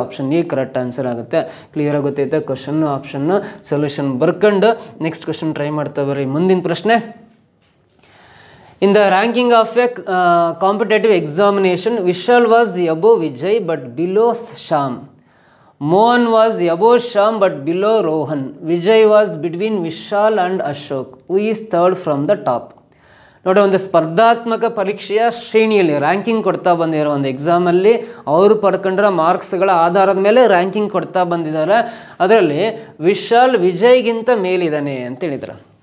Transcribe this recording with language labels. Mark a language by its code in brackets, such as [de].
[kn] Option A correct answer ಆಗುತ್ತೆ. Clear ಆಗುತ್ತೈತೆ question, option, solution ಬರ್ಕೊಂಡು next question try ಮಾಡ್ತಾ ಬರ್ರಿ. ಮುಂದಿನ ಪ್ರಶ್ನೆ. [en] In the ranking of a competitive examination, Vishal was above Vijay but below Shyam. Mohan was above Shyam but below Rohan. Vijay was between Vishal and Ashok. Who is third from the top? [kn] ನೋಡಿ, ಒಂದು ಸ್ಪರ್ಧಾತ್ಮಕ ಪರೀಕ್ಷೆಯ ಶ್ರೇಣಿಯಲ್ಲಿ ranking ಕೊಡ್ತಾ ಬಂದಿರೋ ಒಂದು ಎಕ್ಸಾಮಲ್ಲಿ ಅವರು ಪಡ್ಕೊಂಡ್ರ ಮಾರ್ಕ್ಸ್ಗಳ ಆಧಾರದ ಮೇಲೆ ರ್ಯಾಂಕಿಂಗ್ ಕೊಡ್ತಾ ಬಂದಿದ್ದಾರೆ. ಅದರಲ್ಲಿ ವಿಶಾಲ್ ವಿಜಯ್ಗಿಂತ ಮೇಲಿದ್ದಾನೆ ಅಂತ ಹೇಳಿದ್ರು.